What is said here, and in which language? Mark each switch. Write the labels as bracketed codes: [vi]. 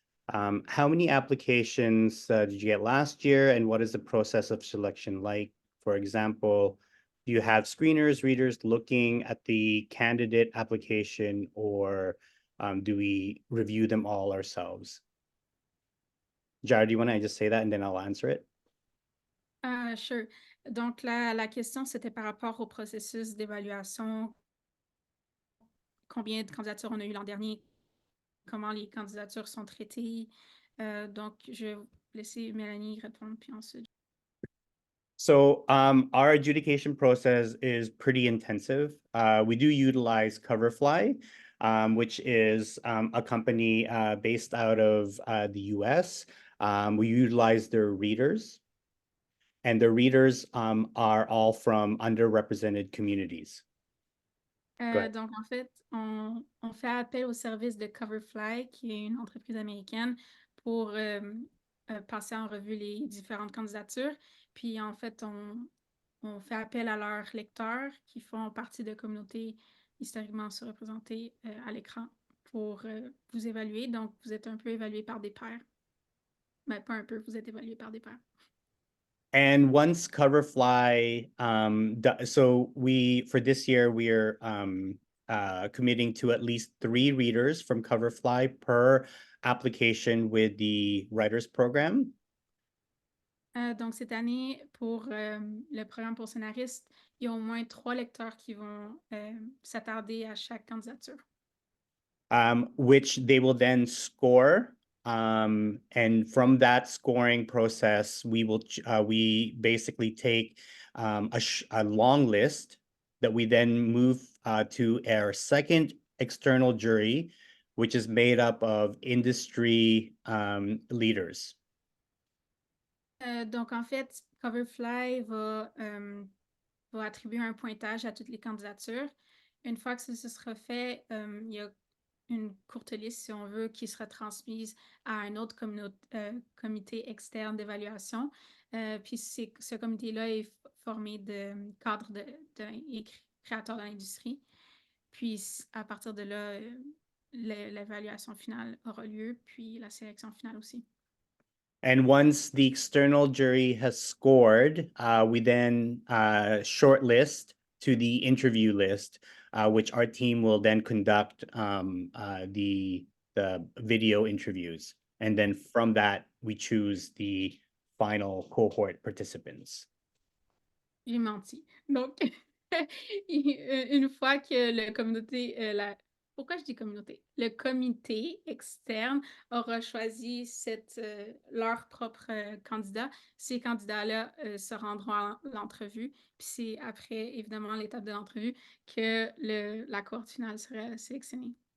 [en] How many applications did you get last year, and what is the process of selection like? For example, do you have screeners, readers looking at the candidate application, or do we review them all ourselves? Jared, do you want to just say that and then I'll answer it? Sure. [fr] Donc, la question, c'était par rapport au processus d'évaluation. Combien de candidatures on a eu l'an dernier? Comment les candidatures sont traitées? Donc, je vais laisser Mélanie répondre, puis ensuite. [en] So our adjudication process is pretty intensive. We do utilize Coverfly, which is a company based out of the US. We utilize their readers, and the readers are all from underrepresented communities. [fr] Donc, en fait, on fait appel au service de Coverfly, qui est une entreprise américaine, pour passer en revue les différentes candidatures. Puis, en fait, on fait appel à leurs lecteurs qui font partie de communautés historiquement surreprésentées à l'écran pour vous évaluer. Donc, vous êtes un peu évalué par des pairs. Mais pas un peu, vous êtes évalué par des pairs. [en] And once Coverfly, so for this year, we're committing to at least 3 readers from Coverfly per application with the writers program. [fr] Donc, cette année, pour le programme pour scénariste, il y a au moins 3 lecteurs qui vont s'attarder à chaque candidature. [en] Which they will then score. And from that scoring process, we basically take a long list that we then move to our second external jury, which is made up of industry leaders. [fr] Donc, en fait, Coverfly va attribuer un pointage à toutes les candidatures. Une fois que ça sera fait, il y a une courte liste, si on veut, qui sera transmise à un autre comité externe d'évaluation. Puis ce comité-là est formé de cadres et créateurs de l'industrie. Puis à partir de là, l'évaluation finale aura lieu, puis la sélection finale aussi. [en] And once the external jury has scored, we then shortlist to the interview list, which our team will then conduct the video interviews. And then from that, we choose the final cohort participants. [fr] J'ai menti. Donc, une fois que le communauté, pourquoi je dis communauté? Le comité externe aura choisi leur propre candidat. Ces candidats-là se rendront à l'entrevue. Puis c'est après, évidemment, l'étape de l'entrevue que la cohorte finale sera sélectionnée.